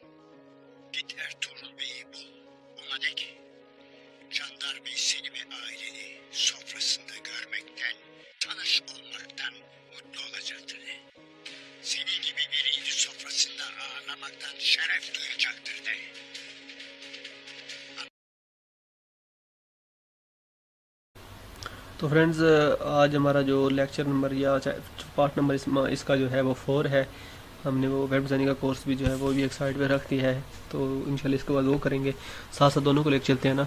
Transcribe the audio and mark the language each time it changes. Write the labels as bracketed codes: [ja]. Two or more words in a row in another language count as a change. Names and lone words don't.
[tr] Git Ertuğrul Bey'i bul. Ona de ki Candar Bey seni ve aileni sofrasında görmekten, tanış olmaktan mutlu olacaktır de. Senin gibi bir yiğidi sofrasında ağırlamaktan şeref duyacaktır de. [hi] तो फ्रेंड्स आज हमारा जो [en] lecture number [hi] या [en] part number [hi] इसका जो है वो 4 है। हमने वो [en] web designing [hi] का कोर्स भी जो है वो भी एक साइड पे रख दिया है, तो इंशाल्लाह इसके बाद वो करेंगे, साथ साथ दोनों को लेकर चलते हैं ना।